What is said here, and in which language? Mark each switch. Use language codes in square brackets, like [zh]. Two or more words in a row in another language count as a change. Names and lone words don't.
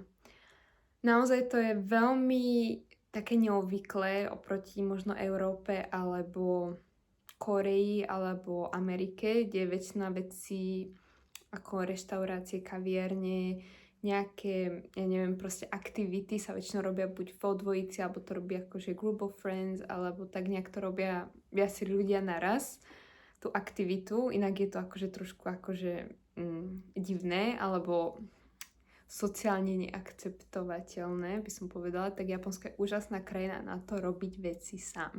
[sk] Naozaj to je veľmi také neobvyklé oproti možno Európe alebo Koreji alebo Amerike, kde je väčšina vecí ako reštaurácie, kaviarne, nejaké, ja neviem, proste aktivity sa väčšinou robia buď vo dvojici, alebo to robia akože [en] group of friends, [sk] alebo tak nejak to robia viacerí ľudia naraz, tú aktivitu, inak je to akože trošku akože divné, alebo sociálne neakceptovateľné, by som povedala, tak Japonsko je úžasná krajina na to robiť veci sám.